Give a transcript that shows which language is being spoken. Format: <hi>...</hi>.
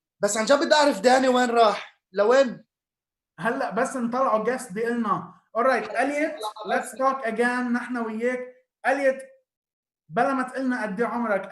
<ar>بس عن جد بدي اعرف داني وين راح؟ لوين؟ هلا بس نطلعوا جيست بيقلنا.</ar> <en>alright Elliot, let's talk again</en> <ar>نحن وياك. Elliot بلا ما تقلنا قد ايه عمرك.</ar>